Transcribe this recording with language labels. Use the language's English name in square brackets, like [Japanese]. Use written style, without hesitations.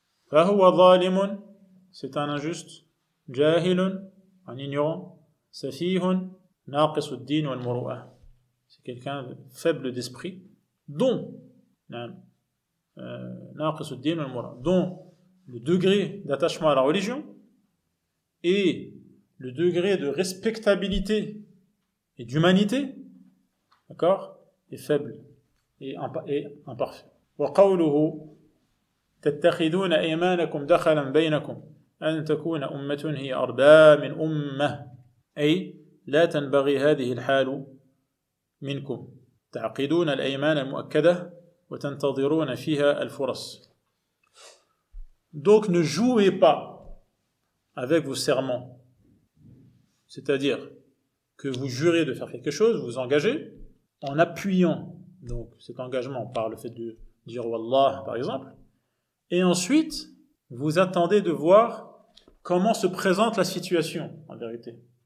[Arabic] فهو ظالم, [French] c'est un injuste, [Arabic] جاهل, [French] un ignorant, [Arabic] سفيه, ناقص الدين والمروءة, [French] c'est quelqu'un de faible d'esprit, dont ناقص الدين والمروءة, dont le degré d'attachement à la religion et le degré de respectabilité et d'humanité, d'accord, est faible et imparfait. [Arabic] وقوله تتخذون أيمانكم دخلا بينكم أن تكون أمة هي أربى من أمة, أي لا تنبغي هذه الحال منكم تعقدون الأيمان المؤكدة وتنتظرون فيها الفرص. [French] Donc ne jouez pas avec vos serments, c'est-à-dire que vous jurez de faire quelque chose, vous vous engagez, en appuyant donc cet engagement par le fait de dire Wallah par exemple, et ensuite vous attendez de voir comment se présente la situation en vérité.